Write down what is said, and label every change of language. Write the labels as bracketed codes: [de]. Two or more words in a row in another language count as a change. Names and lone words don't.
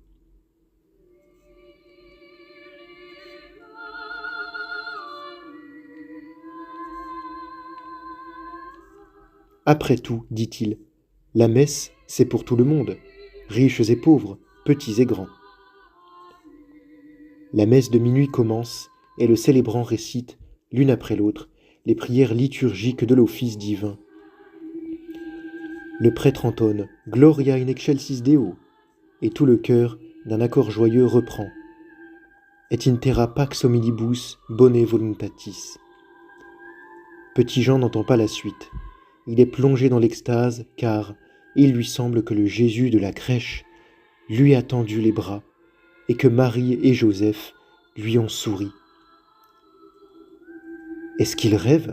[fr] Après tout, dit-il, la messe, c'est pour tout le monde, riches et pauvres, petits et grands. La messe de minuit commence et le célébrant récite, l'une après l'autre, les prières liturgiques de l'office divin. Le prêtre entonne « [la] Gloria in excelsis Deo [fr] » et tout le chœur, d'un accord joyeux, reprend « [la] Et in terra pax omnibus bone voluntatis ». [fr] Petit Jean n'entend pas la suite. Il est plongé dans l'extase, car il lui semble que le Jésus de la crèche lui a tendu les bras et que Marie et Joseph lui ont souri. Est-ce qu'il rêve?